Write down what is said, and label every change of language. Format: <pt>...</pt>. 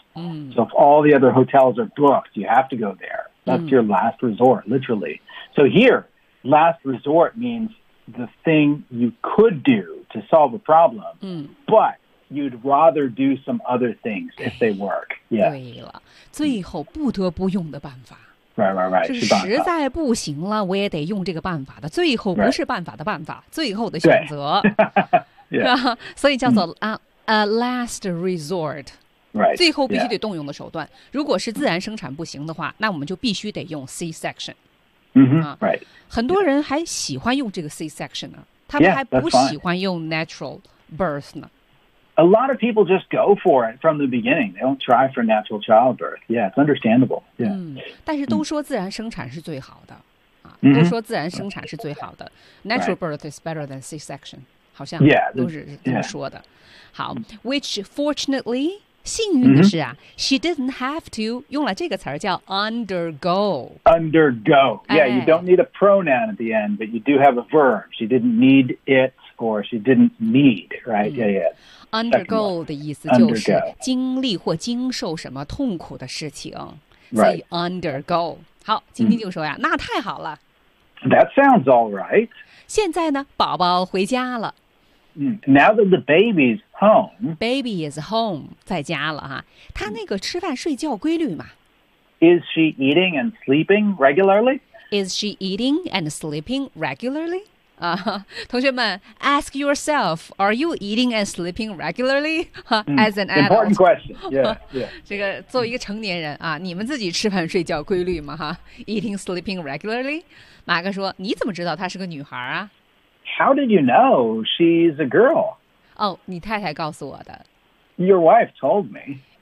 <en>mm. so if all the other hotels are booked you have to go there that's、mm. your last resort literally so here last resort means the thing you could doto solve a problem,、嗯、 but you'd rather do some other things if they work.、Yeah.</en> <zh>对了，最后不得不用的办法。</zh> <en>Right.</en> <zh>实在不行了，我也得用这个办法的。最后不是办法的办法，</zh> <en>right.</en> <zh>最后的选择。</zh> <en>yeah.</en> <zh>所以叫做、</zh> <en>a last resort. Right.</en> <zh>最后必须得动用的手段。如果是自然生产不行的话，那我们就必须得用 C-section.、 Mm-hmm. 啊、</zh> <en>right.</en> <zh>很多人还喜欢用这个 C-section 呢。他们还不喜欢用 natural birth 呢。</zh> <en>A lot of people just go for it from the beginning. They don't try for natural childbirth. Yeah, it's understandable. Yeah.</en> <zh>但是都说自然生产是最好的、 mm-hmm. 啊、都说自然生产是最好的。</zh> <en>Natural birth is better than C-section.</en> <zh>好像都是这么说的。好 ，</zh> <en>which fortunately</en> <zh>幸运的是啊、 mm-hmm.</zh> <en>，she didn't have to</en> <zh>用了这个词叫</zh> <en>undergo. Undergo. Yeah, you don't need a pronoun at the end, but you do have a verb. She didn't need it. Or she didn't need, right? Yeah, yeah.</en> <zh>Undergo 的意思就是经历或经受什么痛苦的事情。</zh> <en>Right.</en> <zh>Undergo. 好，今天就说呀，那太好了。</zh> <en>That sounds all right.</en> <zh>现在呢，宝宝回家了。</zh> <en>Now that the baby's home. Baby is home,</en> <zh>在家了哈。他那个吃饭睡觉规律吗？</zh> <en>Is she eating and sleeping regularly? Is she eating and sleeping regularly?</en> <zh>同学们</zh> <en>,ask yourself, are you eating and sleeping regularly? As an adult. Important question, yeah.</en> <zh>这个作为一个成年人啊，你们自己吃饭睡觉规律吗？</zh> <en>Eating, sleeping regularly?</en> <zh>马克说，你怎么知道她是个女孩啊？</zh> <en>How did you know she's a girl?</en> <zh>Oh, 你太太告诉我的。</zh> <en>Your wife told me.</en>